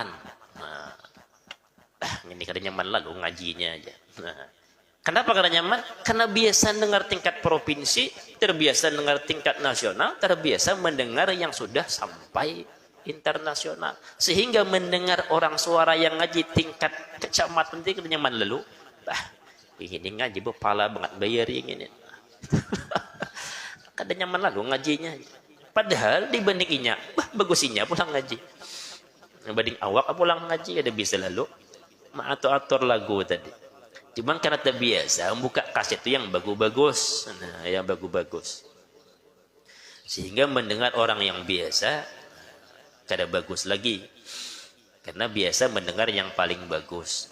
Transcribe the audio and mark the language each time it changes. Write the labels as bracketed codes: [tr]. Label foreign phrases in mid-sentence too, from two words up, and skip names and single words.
[bjn] Nah, ini kada nyaman lalu ngajinya aja. Nah, kenapa kada nyaman? Karena biasa dengar tingkat provinsi, terbiasa dengar tingkat nasional, terbiasa mendengar yang sudah sampai internasional. Sehingga mendengar orang suara yang ngaji tingkat kecamatan itu kada nyaman lalu. Ini ngaji pala banget bayar ini. Kada nyaman lalu ngajinya. Padahal dibandinginya, bagusinya pulang ngaji. Dibanding awak pulang ngaji ada bisa lalu atur lagu tadi. Cuman karena terbiasa membuka kaset itu yang bagus-bagus. Nah, yang bagus-bagus. Sehingga mendengar orang yang biasa kada bagus lagi. Karena biasa mendengar yang paling bagus.